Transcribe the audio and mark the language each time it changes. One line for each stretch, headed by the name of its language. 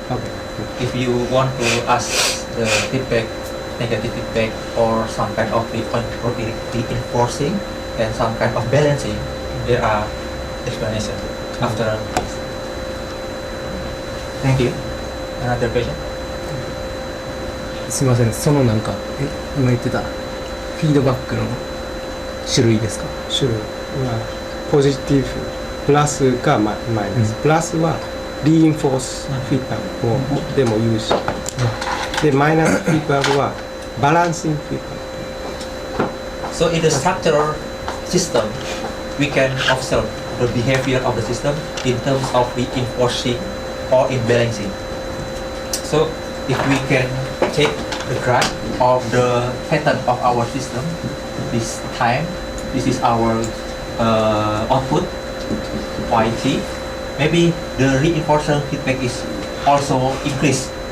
English: Okay. If you want to ask the feedback, negative feedback, or some kind of reinforcing and some kind of balancing, there are explanations after this. Thank you. Another question?
Japanese: すみません、その今言ってたフィードバックの種類ですか？種類。ポジティブプラスかマイナス、プラスはリインフォースフィードバックをでも言うし、でマイナスフィードバックはバランシングフィードバック。
English: So in the structural system, we can observe the behavior of the system in terms of reinforcing or imbalancing. So if we can take the graph of the pattern of our system, this time, this is our output, YT, maybe the reinforcer feedback is also increased.